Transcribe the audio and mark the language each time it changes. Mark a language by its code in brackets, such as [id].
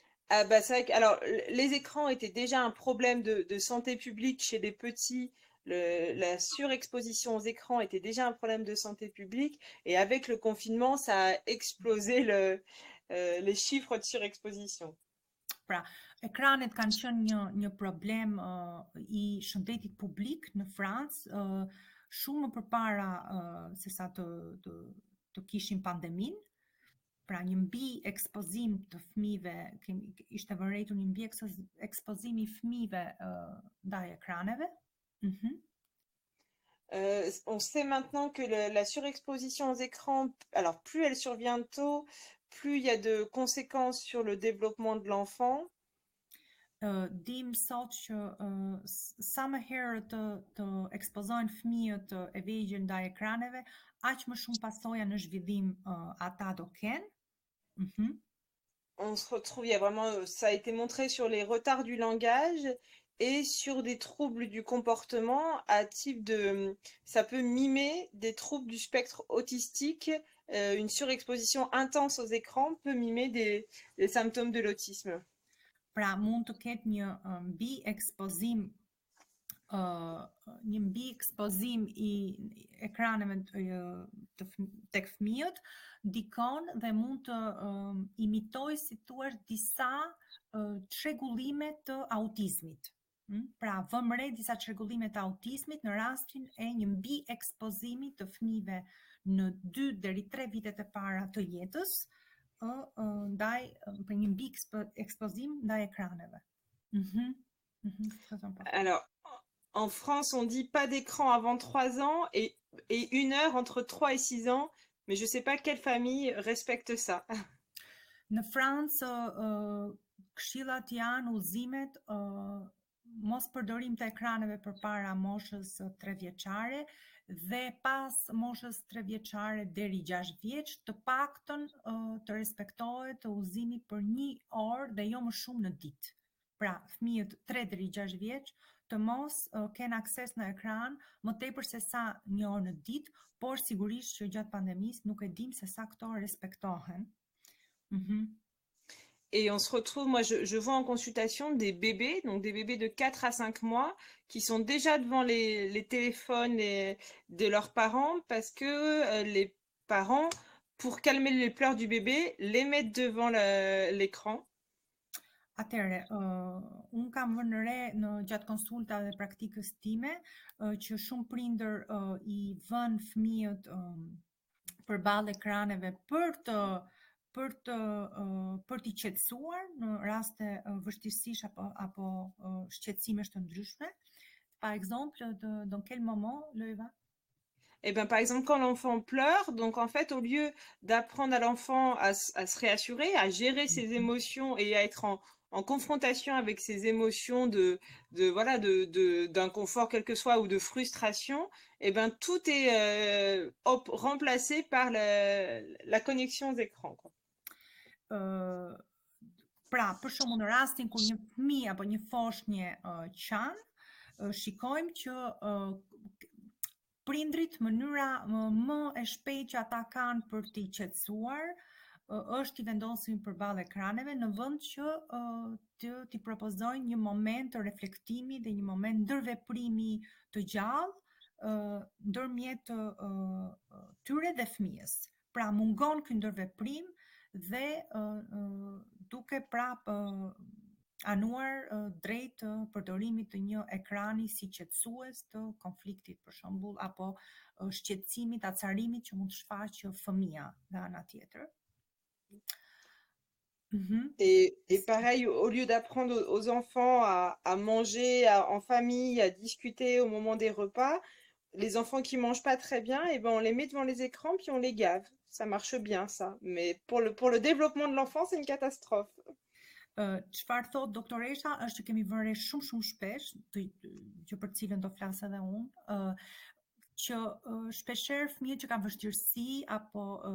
[fr] Ah bah c'est vrai que, alors, les écrans étaient déjà un problème de santé publique chez les petits. La surexposition aux écrans était déjà un problème de santé publique, et avec le confinement, ça a explosé les chiffres de surexposition. [sq] Pra, ekranet kanë qenë një problem i shëndetit publik në Francë, shumë më përpara se sa të kishim pandemin. Pra një mbi ekspozim të fëmijëve, ishte vërejtur një mbi ekspozim i fëmijëve ndaj ekraneve. [fr] On sait maintenant que la surexposition aux écrans, alors plus elle survient tôt, plus il y a de conséquences sur le développement de l'enfant. [sq] Dim sot që sa më herë të ekspozohen fëmijët e vegjël ndaj ekraneve, aq më shumë pasoja në zhvillim ata do kenë. [fr] On se retrouve, il y a vraiment, ça a été montré sur les retards du langage et sur des troubles du comportement à type de, ça peut mimer des troubles du spectre autistique. Une surexposition intense aux écrans peut mimer des symptômes de l'autisme. [sq] Pra mund të ketë një mbi ekspozim i ekraneve tek fëmijët, dikon dhe mund të imitoj, si thua, disa çrregullime të autizmit. Pra vëmë re disa çrregullime të autizmit në rastin e një mbi ekspozimi të fëmijëve në 2 deri 3 vitet e para të jetës, ndaj për një mbi ekspozim ndaj ekraneve. [fr] C'est très important. Alors, en France, on dit pas d'écran avant 3 ans et 1 heure entre 3 et 6 ans, mais je sais pas quelle famille respecte ça. [sq] Në Francë, këshillat janë udhëzimet, mos përdorim të ekraneve përpara moshës 3 vjeçare dhe pas moshës 3 vjeçare deri 6 vjeç, të paktën të respektohet udhëzimi për 1 orë dhe jo më shumë në ditë. Pra, fëmijët 3 deri 6 vjeç të mos kenë akses në ekran më tepër se sa 1 orë në ditë, por sigurisht që gjatë pandemisë nuk e dim se sa këto respektohen. [fr] Et on se retrouve, moi je vois en consultation des bébés, donc des bébés de 4 à 5 mois, qui sont déjà devant les téléphones de leurs parents parce que les parents, pour calmer les pleurs du bébé, les mettent devant l'écran. [sq] Atëre, unë kam vënë re në gjatë konsultave dhe praktikës time që shumë prindër i vënë fëmijët përballë ekraneve për t'i qetësuar në raste vështirësish apo shqetësimesh të ndryshme. [fr] Par exemple, dans quel moment, Loeva? Eh ben, par exemple, quand l'enfant pleure, donc en fait, au lieu d'apprendre à l'enfant à se réassurer, à gérer ses émotions et à être en confrontation avec ses émotions voilà, d'inconfort quel que soit ou de frustration, eh ben, tout est remplacé par la connexion aux écrans, quoi. [sq] Pra, për shembull, në rastin kur një fëmijë apo një foshnjë qan, shikojmë që prindrit mënyra më e shpejtë që ata kanë për t'i qetësuar është t'i vendosin përballë ekraneve në vend që t'i propozojnë një moment të reflektimi dhe një moment ndërveprimi të gjallë ndërmjet tyre dhe fëmijës. Pra mungon ky ndërveprim dhe duke prap anuar drejt përdorimit të një ekrani si qetësues të konfliktit për shembull apo shqetësimit, acarimit që mund të shfaqë fëmia nga ana tjetër. [fr] Et pareil, au lieu d'apprendre aux enfants à manger en famille, à discuter au moment des repas, les enfants qui mangent pas très bien, eh ben on les met devant les écrans puis on les gave. Ça marche bien, ça. Mais pour le développement de l'enfant, c'est une catastrophe. [sq] Çfarë thot doktoresha është që kemi vënë re shumë shpesh, që për cilën do flas edhe unë, që shpeshherë fëmijët që kanë vështirësi apo